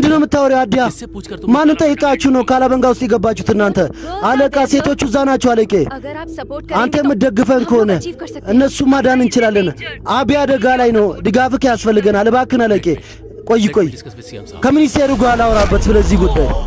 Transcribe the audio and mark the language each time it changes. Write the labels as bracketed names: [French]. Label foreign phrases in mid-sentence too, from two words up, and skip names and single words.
[Amharic] ምንድነው የምታወሪው? አዲያ [Hindi] किससे पूछकर तुम [Amharic] ማንን ጠይቃችሁ ነው ካላበንጋ ውስጥ የገባችሁት እናንተ? አለቃ ሴቶቹ እዛ ናቸው አለቄ። [Hindi] अगर आप सपोर्ट [Amharic] አንተ [Hindi] करेंगे तो [Amharic] የምትደግፈን [Hindi] हम [Amharic] ከሆነ [Hindi] लोग achieve कर सकते हैं. [Amharic] እነሱ ማዳን እንችላለን። አቢ አደጋ ላይ ነው። ድጋፍክ ያስፈልገናል። እባክህን አለቄ። ቆይ [English] discuss with CM साहब [Amharic] ከሚኒስቴሩ ጋር ላውራበት ስለዚህ ጉዳይ።